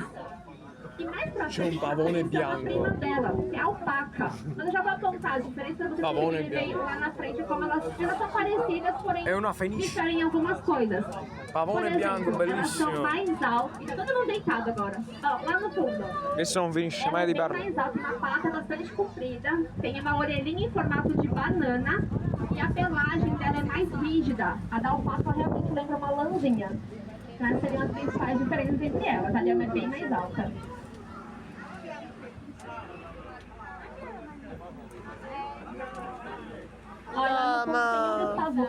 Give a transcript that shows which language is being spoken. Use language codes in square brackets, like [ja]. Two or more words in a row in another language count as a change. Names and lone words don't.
[pt] E mais pra frente, a prima dela, que é a alpaca. Mas eu já vou apontar as diferenças pra vocês conseguirem ver lá na frente como elas são parecidas, porém diferem em algumas coisas. Por exemplo, elas são mais altas. Tá todo mundo deitado agora. Ó, lá no fundo. [it] Che sono finisce [pt] Ela [it] mai [pt] é [it] di [pt] bem [it] parlare. [pt] mais alta, uma pata bastante comprida, tem uma orelhinha em formato de banana e a pelagem dela é mais rígida. A da alpaca realmente lembra uma lãzinha. Então essas seriam as principais diferenças entre elas. A lhama é bem mais alta. Olha, no pavão.